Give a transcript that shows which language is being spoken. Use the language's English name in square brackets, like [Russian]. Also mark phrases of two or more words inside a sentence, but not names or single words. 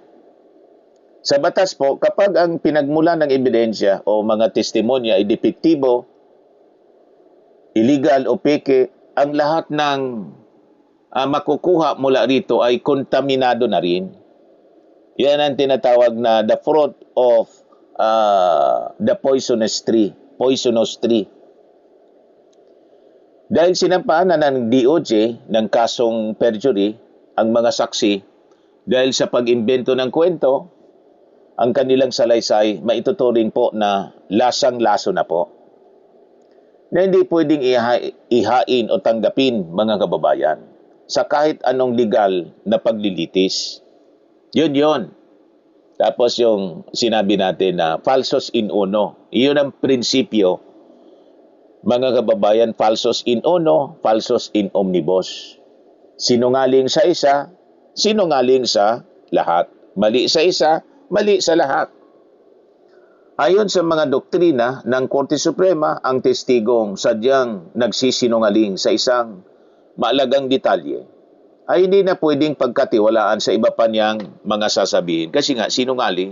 [Filipino] Sa batas po, kapag ang pinagmula ng ebidensya o mga testimonya ay depektibo, illegal o peke, ang lahat ng makukuha mula rito ay kontaminado na rin. Yan ang tinatawag na [English] the fruit of the poisonous tree. Poisonous tree. [Filipino] Dahil sinampahan na ng DOJ ng kasong perjury ang mga saksi dahil sa pag-imbento ng kwento ang kanilang salaysay, maituturing po na lasang-laso na po. Na hindi pwedeng ihain o tanggapin, mga kababayan, sa kahit anong legal na paglilitis. Yun. Tapos yung sinabi natin na [Latin] falsus in uno. [Filipino] Iyon ang prinsipyo, mga kababayan, [Latin] falsus in uno, falsus in omnibus. [Filipino] Sinungaling sa isa, sinungaling sa lahat. Mali sa isa, mali sa lahat. Ayon sa mga doktrina ng Korte Suprema, ang testigong sadyang nagsisinungaling sa isang maalagang detalye ay hindi na pwedeng pagkatiwalaan sa iba pa niyang mga sasabihin kasi nga sinungaling.